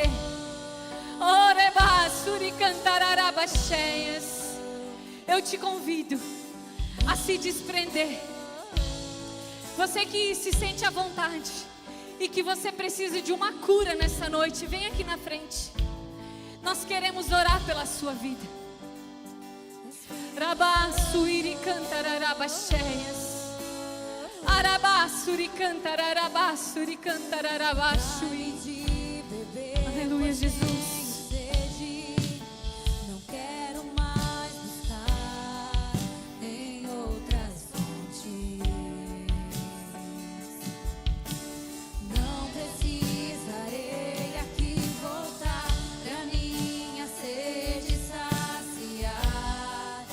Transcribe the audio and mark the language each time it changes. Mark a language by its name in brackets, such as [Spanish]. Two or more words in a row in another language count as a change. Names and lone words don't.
[Portuguese] Orebassuri cantararabacheias. Eu te convido a se desprender. Você que se sente à vontade e que você precisa de uma cura nessa noite, vem aqui na frente. Nós queremos orar pela sua vida. Rabassuri cantararabacheias. Arabassuri cantararabassuri cantararabachui. Aleluia, Jesus. Não quero mais buscar em outras fontes. Não precisarei aqui voltar pra minha sede saciar.